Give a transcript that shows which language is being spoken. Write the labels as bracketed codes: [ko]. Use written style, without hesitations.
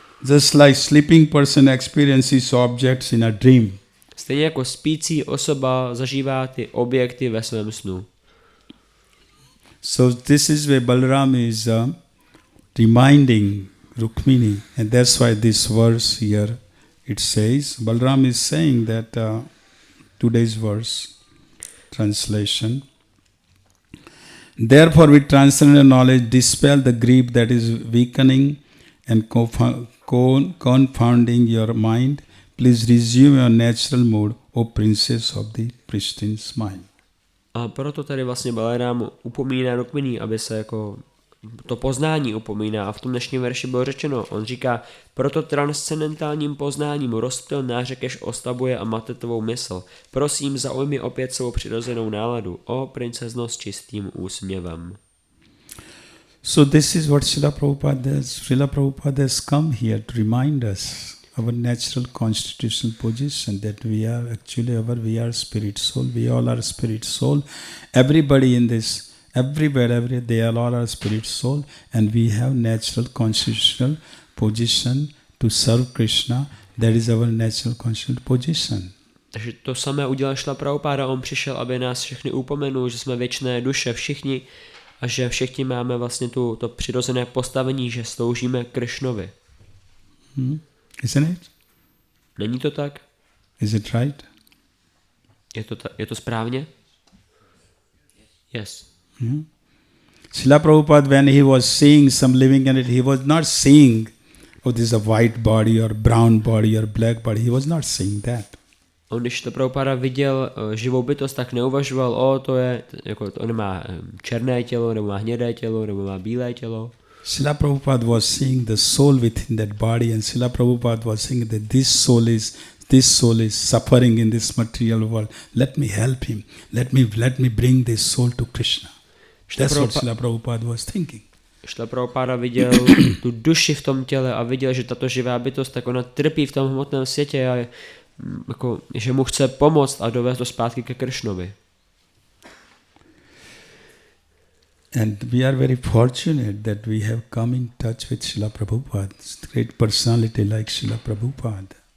[en] Just like sleeping person experiences objects in a dream. [cs] Stejně jako spící osoba zažívá ty objekty ve svém snu. [en] So this is where Balaram is reminding Rukmini. And that's why this verse here, it says, Balram is saying that today's verse, translation, therefore with transcendental knowledge dispel the grief that is weakening and confounding your mind. Please resume your natural mood, O princess of the pristine smile. [cs] A proto tady vlastně Balarám upomíná Rukmini, aby se jako to poznání upomíná. A v tom dnešním verši bylo řečeno, on říká, proto transcendentálním poznáním rozptyl nářekeš oslabuje a mate tvou mysl. Prosím, zaujmi opět svou přirozenou náladu, o princezno s čistým úsměvem. [en] So this is what Srila Prabhupada does. Srila Prabhupada has come here to remind us our natural constitutional position, that we are actually we are spirit soul. We all are spirit soul. Everybody in this, everywhere, they all are spirit soul, and we have natural constitutional position to serve Krishna. That is our natural constitutional position. [cs] Takže to samé udělal Šrila Prabhupada, on přišel, aby nás všechny upomenul, že jsme věčné duše všichni a že všichni máme vlastně to přirozené postavení, že sloužíme Krishnovi. [en] Isn't it? [cs] Není to tak? [en] Is it right? [cs] Je to správně? [en] Yes. Srila Prabhupada, when he was seeing some living in it, he was not seeing, oh, this is a white body or brown body or black body. He was not seeing that. [cs] On, když to Prabhupada viděl živou bytost, tak neuvažoval, to je, jako on má černé tělo, nebo má hnědé tělo, nebo má bílé tělo. [en] Srila Prabhupada was seeing the soul within that body, and Srila Prabhupada was saying that this soul is suffering in this material world. Let me help him. Let me bring this soul to Krishna. That's what Srila Prabhupada was thinking. [cs] Šrila Prabhupada viděl tu duši v tom těle a viděl, že tato živá bytost, tak ona trpí v tom hmotném světě a jako, že mu chce pomoct a dovést to zpátky ke Krishnovi. [en] And we are very fortunate that we have come in touch with Srila Prabhupada, great personality like Srila Prabhupada.